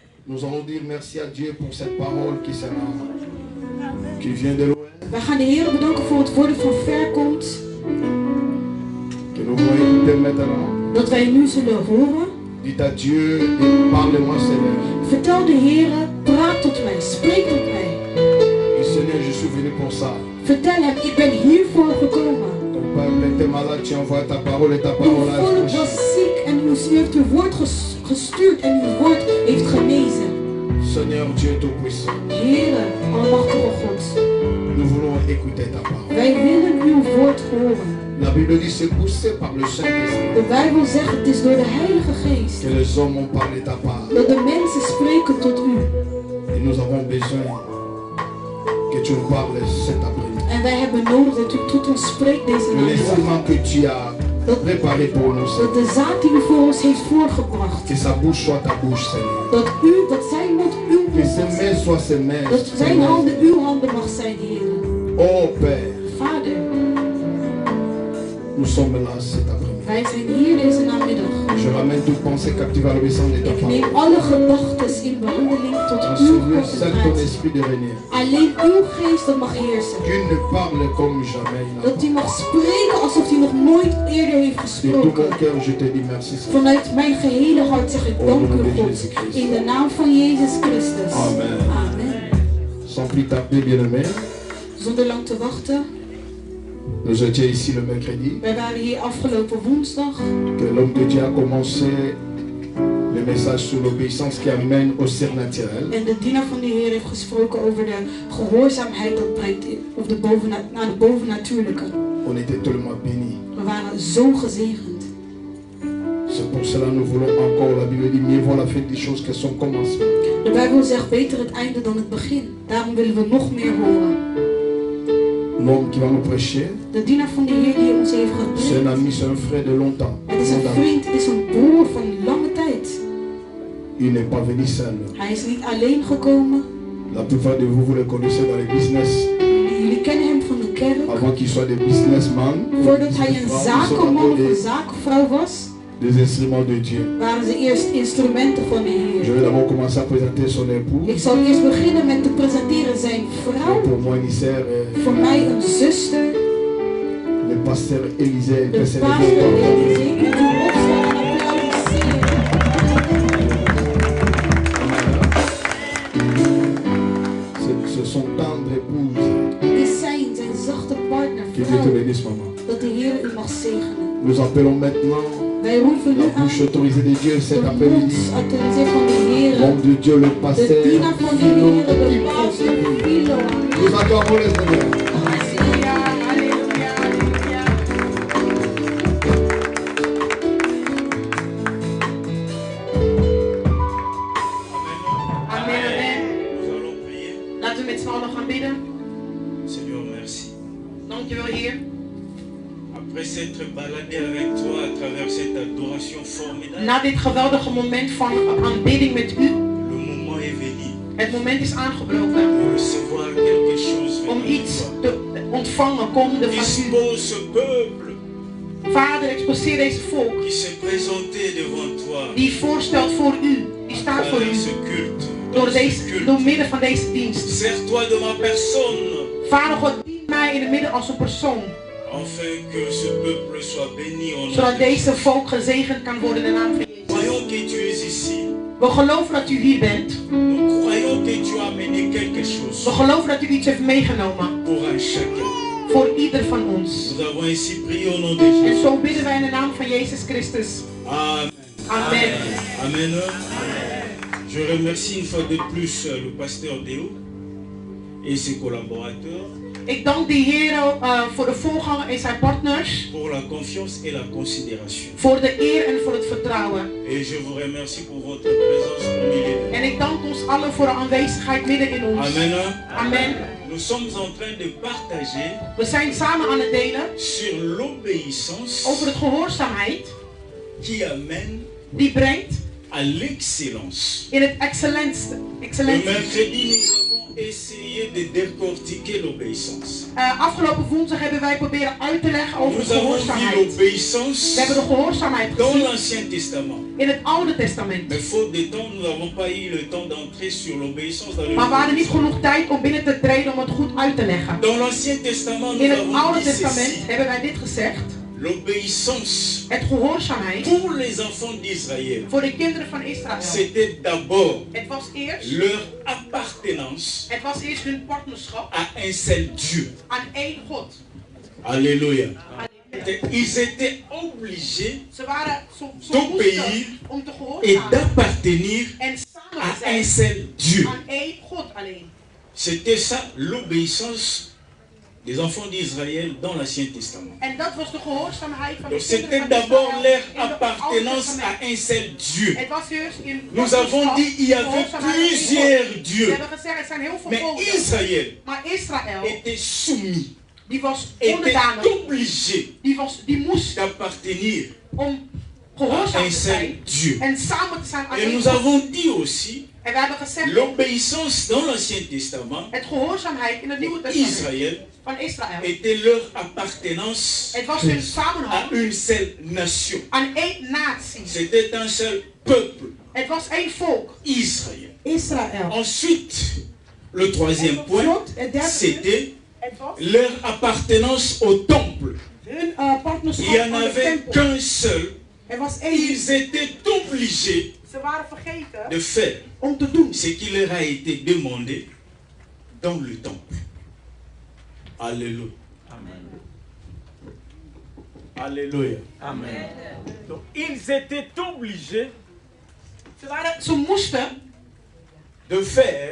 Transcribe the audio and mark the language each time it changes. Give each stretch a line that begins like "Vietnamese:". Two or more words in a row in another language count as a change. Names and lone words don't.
French: Nous allons dire merci à Dieu pour cette parole qui vient de loin.
Dutch: Wij gaan de Heer bedanken voor het woord dat van ver komt.
French: Que nous voulons écouter maintenant.
Dutch: Dat wij nu zullen horen.
French: Dites à Dieu, parle-moi Seigneur.
Dutch: Vertel de Heer, praat tot mij, spreek tot mij.
French: Et Seigneur, je suis venu pour ça.
Dutch: Vertel hem, ik ben hiervoor gekomen.
French: Ton peuple était malade, tu envoies ta parole et ta parole a
Dutch: Uw volk was ziek en u heeft uw woord gestuurd en uw woord heeft genezen.
French: Seigneur Dieu Tout-Puissant.
Dutch: Heere, almachtige God.
French: Nous voulons écouter ta parole.
Dutch: Wij willen uw woord horen.
French: La Bible dit c'est poussé par le Saint-Esprit.
Dutch: De Bijbel zegt het is door de Heilige Geest.
French: Que les hommes ont parlé ta part.
Dutch: Dat de mensen spreken tot u.
French: Et nous avons besoin que tu nous parles cet après-midi.
Dutch: En wij hebben nodig dat u tot ons spreekt deze
French: Les
Dutch: namiddag.
French: aliments que tu as préparés pour nous,
Dutch: Dat
French: Seigneur.
Dutch: de zaad die u voor ons heeft voorgebracht.
French: Que sa bouche soit ta bouche, Seigneur.
Dutch: Dat zijn mond uw
French: Que
Dutch: mond
French: ses
Dutch: mag
French: mains
Dutch: zijn.
French: soient ses mains.
Dutch: Dat zijn handen uw handen mag zijn, Heer.
French: Oh Père,
Dutch: Vader,
French: nous sommes là cet après-midi.
Dutch: wij zijn hier deze namiddag.
French: Je ramène toute pensée captive à l'obéissance de ta
Dutch: Ik neem
French: parole.
Dutch: alle gedachten in behandeling tot uw
French: Seigneur, send ton
Dutch: concentratie.
French: esprit de venir.
Dutch: Alleen uw geest dat mag heersen.
French: Tu ne parles comme jamais.
Dutch: Dat u mag spreken alsof u nog nooit eerder heeft
French: De tout mon
Dutch: gesproken.
French: cœur, je te dis merci, Seigneur.
Dutch: Vanuit mijn gehele hart zeg ik dank u, God. In de naam van Jezus Christus.
French: Amen.
Dutch: Amen.
French: Sans plus tarder, bien-aimé,
Dutch: Zonder lang te wachten.
French: nous étions ici le mercredi.
Dutch: Wij waren hier afgelopen woensdag.
French: Que l'homme de Dieu a commencé le message sur l'obéissance qui amène au surnaturel.
Dutch: En de dienaar van de Heer heeft gesproken over de gehoorzaamheid dat brengt of naar de bovennatuurlijke.
French: On était tellement bénis.
Dutch: We waren zo gezegend.
French: C'est pour cela que nous voulons encore, la Bible dit, mieux vaut la fin des choses que son commencement.
Dutch: De Bijbel zegt beter het einde dan het begin. Daarom willen we nog meer horen.
French: L'homme qui va nous prêcher,
Dutch: De dienaar van de Heer die ons heeft
French: c'est un
Dutch: gepreekt.
French: ami, c'est un frère de longtemps.
Dutch: Het is een vriend, het is een broer van lange tijd.
French: Il n'est pas venu seul.
Dutch: Hij is niet alleen gekomen.
French: La plupart de vous, vous le connaissez dans les business.
Dutch: Jullie kennen hem van de kerk.
French: Avant qu'il soit des businessmen,
Dutch: Voordat hij een zakenman of een zakenvrouw was,
French: des instruments de Dieu.
Dutch: waren ze eerst instrumenten van de
French: Je
Dutch: Heer.
French: vais d'abord commencer à présenter son époux.
Dutch: Ik zal eerst beginnen met te presenteren zijn vrouw.
French: Pour moi,
Dutch: Nisser, Voor mij een zuster,
French: le pasteur Élisée,
Dutch: de
French: que c'est
Dutch: pastor Elisee. U kunt opstaan en applaudisseren.
French: Ce sont tendres épouses.
Dutch: Dit zijn zijn zachte partner,
French: Que Dieu te
Dutch: vrouw.
French: bénisse, maman.
Dutch: Dat de Heer u mag zegenen.
French: Nous appelons maintenant
Dutch: Wij roepen
French: la
Dutch: nu aan
French: bouche autorisée de Dieu cet
Dutch: de
French: après-midi.
Dutch: mond autorisé van de Heer.
French: L'homme de Dieu, le
Dutch: De
French: pasteur.
Dutch: dienaar van de Heer, de pastor Philo. Nous acclamons le Seigneur. Halleluja, halleluja, halleluja. Amen, amen.
French: Nous allons prier.
Dutch: Laten we met z'n allen gaan bidden.
French: Seigneur, merci.
Dutch: Dankjewel, Heer.
French: Après s'être baladé avec toi à travers cette adoration formidable,
Dutch: Na dit geweldige moment van aanbidding met u,
French: le moment est venu
Dutch: het moment is aangebroken
French: de recevoir quelque chose
Dutch: om
French: venant de
Dutch: iets
French: toi.
Dutch: te ontvangen komende van u.
French: Dispose ce peuple
Dutch: Vader, exposeer deze volk
French: qui s'est présenté devant toi
Dutch: die voorstelt voor u, die staat voor
French: dans
Dutch: u,
French: ce culte. Dans ce culte.
Dutch: door middel van deze dienst.
French: Sers-toi de ma personne
Dutch: Vader God, dien mij in het midden als een persoon,
French: afin que ce peuple soit béni au nom
Dutch: zodat
French: de
Dutch: deze
French: Jésus.
Dutch: volk gezegend kan worden in de naam van Jezus.
French: Croyons que tu es ici.
Dutch: We geloven dat u hier bent.
French: Nous croyons que tu as amené quelque chose
Dutch: We geloven dat u iets heeft meegenomen
French: pour un chacun.
Dutch: voor ieder van ons.
French: Nous avons ici prié au nom de
Dutch: En
French: Jésus.
Dutch: zo bidden wij in de naam van Jezus Christus.
French: Amen.
Dutch: Amen. Amen.
French: Je remercie une fois de plus le pasteur Déo et ses collaborateurs
Dutch: Ik dank de Heer voor de voorganger en zijn partners,
French: pour la confiance et la considération.
Dutch: voor de eer en voor het vertrouwen.
French: Et je vous remercie pour votre présence au milieu de nous.
Dutch: En ik dank ons allen voor de aanwezigheid midden in ons.
French: Amen.
Dutch: Amen.
French: Nous sommes en train de partager
Dutch: We zijn samen aan het delen
French: sur l'obéissance
Dutch: over het gehoorzaamheid
French: qui amène
Dutch: die brengt
French: à l'excellence.
Dutch: in het excellentie.
French: Le mercredi, nous avons essayé de décortiquer l'obéissance.
Dutch: Afgelopen woensdag hebben wij proberen uit te leggen over de
French: Nous avons vu
Dutch: gehoorzaamheid.
French: l'obéissance
Dutch: We hebben de gehoorzaamheid
French: dans
Dutch: gezien
French: l'Ancien Testament.
Dutch: in het Oude Testament.
French: Mais faute de temps, nous n'avons pas eu le temps d'entrer sur l'obéissance dans le
Dutch: Maar we hadden niet
French: Nouveau
Dutch: genoeg tijd om binnen te treden om het goed uit te leggen.
French: Testament. Dans l'Ancien Testament, nous
Dutch: In het
French: avons
Dutch: Oude
French: dit
Dutch: Testament
French: ceci.
Dutch: hebben wij dit gezegd.
French: L'obéissance
Dutch: Het gehoorzaamheid
French: pour les enfants d'Israël,
Dutch: voor de kinderen van Israël.
French: c'était d'abord
Dutch: Het was eerst,
French: leur appartenance
Dutch: hun partnerschap
French: à un seul Dieu.
Dutch: aan één God.
French: Alléluia. Ils étaient obligés
Dutch: Ze waren zo
French: d'obéir
Dutch: moesten om te
French: et
Dutch: gehoorzamen
French: d'appartenir
Dutch: en samen
French: à
Dutch: te
French: un
Dutch: zijn
French: seul Dieu.
Dutch: aan één God alleen.
French: C'était ça l'obéissance des enfants d'Israël dans l'Ancien Testament.
Dutch: En dat was de gehoorzaamheid van de
French: Donc
Dutch: kinderen
French: c'était
Dutch: van
French: d'abord
Dutch: Israël
French: leur
Dutch: in het Oude
French: appartenance
Dutch: Testament.
French: à un seul Dieu.
Dutch: Het was eerst in
French: Nous avons dit il y avait
Dutch: gehoorzaamheid aan één God.
French: plusieurs
Dutch: Ze
French: dieux.
Dutch: hebben gezegd er zijn heel veel
French: Mais
Dutch: volken.
French: Israël
Dutch: Maar Israël,
French: était soumis,
Dutch: die was
French: était
Dutch: onderdanig,
French: obligé
Dutch: die moest
French: d'appartenir
Dutch: om
French: à
Dutch: gehoorzaam
French: un
Dutch: te
French: seul
Dutch: zijn
French: Dieu.
Dutch: en samen te zijn aan
French: Et
Dutch: één
French: nous
Dutch: God.
French: avons dit aussi
Dutch: En we hebben gezegd,
French: l'obéissance dans l'Ancien Testament,
Dutch: het gehoorzaamheid in het Nieuwe Testament
French: Israël
Dutch: van Israël,
French: était leur appartenance
Dutch: het was hun
French: à
Dutch: samenhang
French: une seule nation.
Dutch: aan één natie.
French: C'était un seul peuple,
Dutch: Het was één volk,
French: Israël.
Dutch: Israël.
French: Ensuite, le troisième point, c'était
Dutch: Het was
French: leur appartenance au temple.
Dutch: hun partnerschap
French: Il n'y en
Dutch: aan de
French: avait
Dutch: tempel.
French: qu'un seul.
Dutch: Er was één.
French: Ils étaient obligés
Dutch: Ze waren vergeten
French: de faire
Dutch: om te doen
French: ce qui leur a été demandé dans le temple. Alléluia. Alléluia. Amen. Donc ils étaient obligés
Dutch: Ze moesten
French: De faire